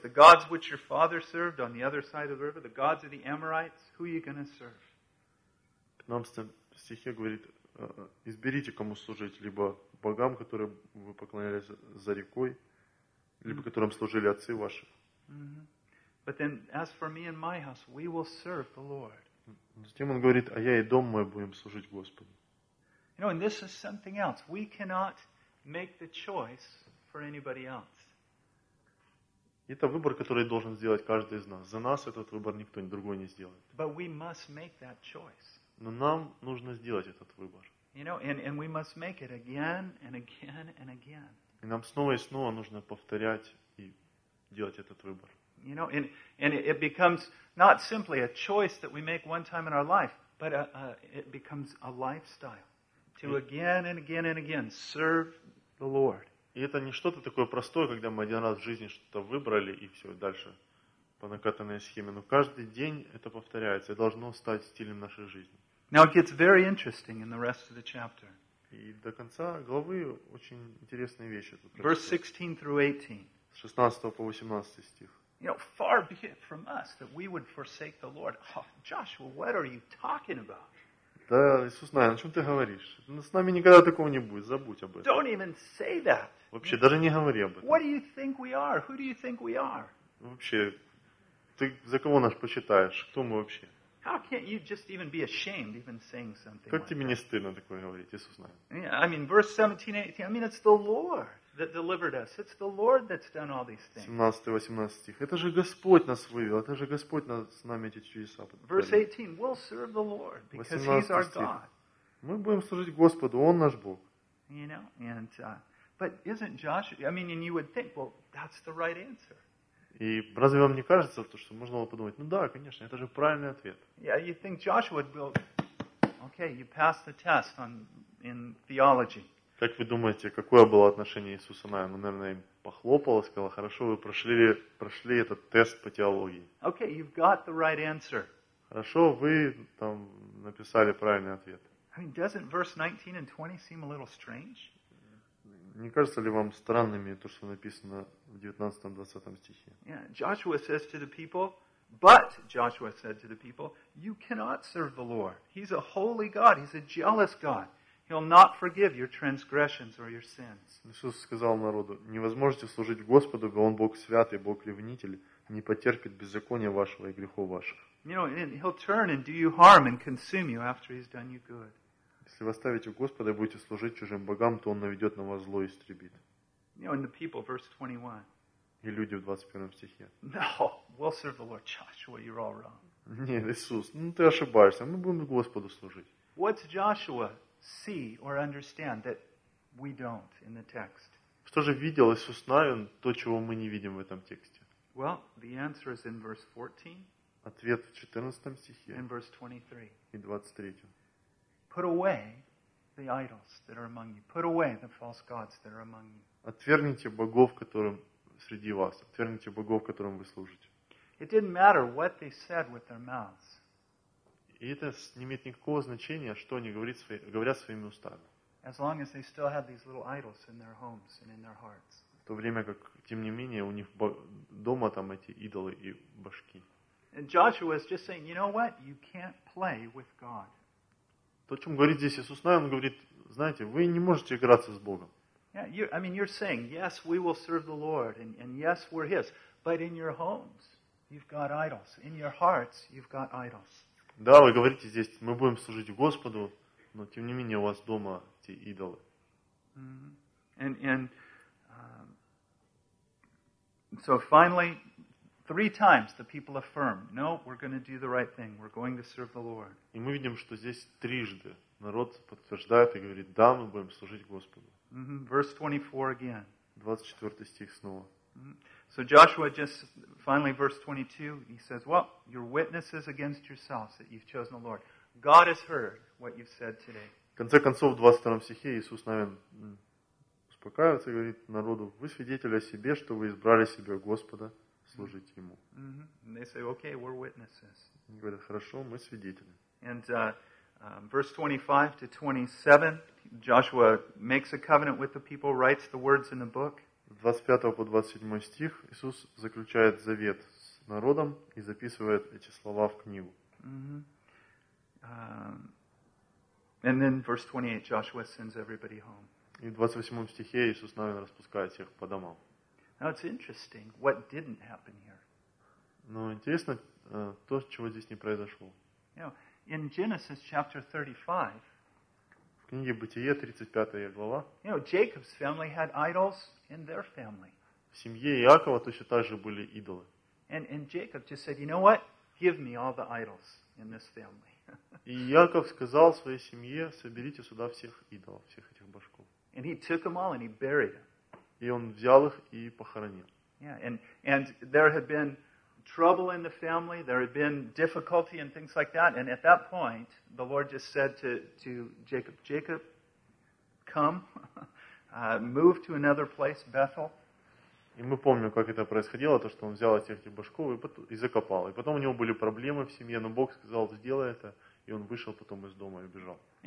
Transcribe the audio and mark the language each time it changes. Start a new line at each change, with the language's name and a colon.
English: The gods which your father served on the other side of the river, the gods of the Amorites, who are you going to serve?
Russian: В 15 стихе говорит, изберите, кому служить, либо богам, которым вы поклонялись за рекой, либо которым служили отцы ваши.
English: But then, as for me and my house, we will serve the Lord.
Russian: Затем он говорит, а я и дом мой будем служить Господу.
English: You know, and this is something else. We cannot make the choice for anybody else.
Russian: Это выбор, который должен сделать каждый из нас. За нас этот выбор никто другой не сделает.
English: But we must make that choice.
Russian: Но нам нужно сделать этот выбор.
English: You know, and we must make it again and again and again.
Russian: И нам снова и снова нужно повторять и делать этот выбор.
English: You know, and it becomes not simply a choice that we make one time in our life, but it becomes a lifestyle to again and again and again serve the Lord.
Russian: И это не что-то такое простое, когда мы один раз в жизни что-то выбрали и все, дальше по накатанной схеме. Но каждый день это повторяется и должно стать стилем нашей жизни.
English: Now it gets very interesting in the rest of the chapter.
Russian: И до конца главы очень интересные вещи. Тут
English: Verse 16 through 18.
Russian: С 16 по 18 стих.
English: You know, far be it from us that we would forsake the Lord. Oh, Joshua, what are you talking about?
Russian: Да, Иисус, знаю, о чем ты говоришь? С нами никогда такого не будет, забудь об этом.
English: Don't even say that.
Russian: Вообще, даже не говори об этом.
English: What do you think we are? Who do you think we are?
Russian: Вообще, ты за кого нас почитаешь? Кто мы вообще?
English: How can you just even be ashamed even saying something?
Russian: Как
English: like
Russian: тебе
English: that?
Russian: Не стыдно такое говорить, Иисус, знаю?
English: Yeah, I mean, verse 17, 18, I mean, it's the Lord. that delivered us. It's the Lord that's done all these things.
Russian: 17-18 стих. Это же Господь нас вывел. Это же Господь нас с нами эти чудеса подарил.
English: Verse 18. We'll serve the Lord because He's our God.
Russian: Мы будем служить Господу. Он наш Бог.
English: You know, and but isn't Joshua? I mean, and you would think, well, that's the right answer.
Russian: И разве вам не кажется, то, что можно было подумать, ну да, конечно, это же правильный ответ.
English: Yeah, you think Joshua would be, okay, you passed the test on in theology.
Russian: Как вы думаете, какое было отношение Иисуса, наверное, им похлопал и сказал, хорошо, вы прошли этот тест по теологии.
English: Okay, you've got the right answer.
Russian: Хорошо, вы там написали правильный ответ.
English: I mean, doesn't verse 19 and 20 seem a little strange?
Russian: Не кажется ли вам странными то, что написано в 19-20 стихе?
English: Yeah, Joshua says to the people, but Joshua said to the people, you cannot serve the Lord. He's a holy God. He's a jealous God. He'll not forgive your transgressions or your sins.
Russian: Иисус сказал народу, не возможете служить Господу, ибо Он Бог святый, Бог ревнитель, не потерпит беззакония вашего и грехов ваших.
English: You know, and He'll turn and do you harm and consume you after He's done you good.
Russian: Если вы оставите Господа и будете служить чужим богам, то Он наведет на вас зло и истребит.
English: You know, people, verse 21.
Russian: И люди в 21 стихе.
English: No, we'll serve the Lord. Joshua, you're all wrong.
Russian: Нет, Иисус, ну ты ошибаешься. Мы будем Господу служить.
English: What's Joshua see or understand that we don't in the text?
Russian: Что же видел Иисус Навин, то, чего мы не видим в этом тексте?
English: Well, the answer is in verse 14.
Russian: Ответ в 14 стихе.
English: In verse 23.
Russian: И 23.
English: Put away the idols that are among you. Put away the false gods that are among you.
Russian: Отвергните богов, которым среди вас. Отвергните богов, которым вы служите.
English: It didn't matter what they said with their mouths.
Russian: И это не имеет никакого значения, что они говорят своими устами.
English: As long as they still had these little idols in their homes and in their hearts.
Russian: В то время как, тем не менее, у них дома там эти идолы и башки.
English: And Joshua is just saying, you know what? You can't play with God.
Russian: То, о чем говорит здесь Иисус Навин, говорит, знаете, вы не можете играться с Богом.
English: Yeah, I mean, you're saying, yes, we will serve the Lord, and yes, we're His. But in your homes, you've got idols. In your hearts, you've got idols.
Russian: Да, вы говорите здесь, мы будем служить Господу, но тем не менее у вас дома эти идолы. Mm-hmm.
English: So finally, three times the people affirm, no, we're going to do the right thing. We're going to serve the Lord.
Russian: И мы видим, что здесь трижды народ подтверждает и говорит, да, мы будем служить Господу.
English: Mm-hmm. Verse 24 again.
Russian: 24 стих снова. Mm-hmm.
English: So Joshua just, finally verse 22, he says, well, your witnesses against yourselves that you've chosen the Lord. God has heard what you've said today.
Russian: В конце концов, в 22 стихе Иисус Навин успокаивается и говорит народу, вы свидетели о себе, что вы избрали себе Господа. Служить Ему.
English: Mm-hmm. And they say, okay, we're witnesses.
Russian: Они говорят, хорошо, мы свидетели.
English: And verse 25 to 27, Joshua makes a covenant with the people, writes the words in the book.
Russian: 25 по 27 стих Иисус заключает завет с народом и записывает эти слова в книгу.
English: Mm-hmm. And then verse 28, Joshua sends everybody home.
Russian: И в 28 стихе Иисус Навин распускает всех по домам.
English: Now it's interesting what didn't happen here.
Russian: Но интересно то, чего здесь не произошло.
English: You know, in Genesis chapter 35.
Russian: В книге Бытие 35 глава.
English: You know, Jacob's family had idols in their family.
Russian: В семье Иакова точно так же были идолы.
English: And Jacob just said, you know what? Give me all the idols in this family.
Russian: И Иаков сказал своей семье, соберите сюда всех идолов, всех этих башков.
English: And he took them all and he buried them.
Russian: И он взял их и похоронил.
English: Yeah, and there had been trouble in the family, there had been difficulty and things like that. And at that point, the Lord just said to Jacob, Jacob, come, move to another place, Bethel.
Russian: И мы помним, как это происходило, то, что он взял этих башков и закопал. И потом у него были проблемы в семье, но Бог сказал, сделай это, и он вышел потом из дома и убежал.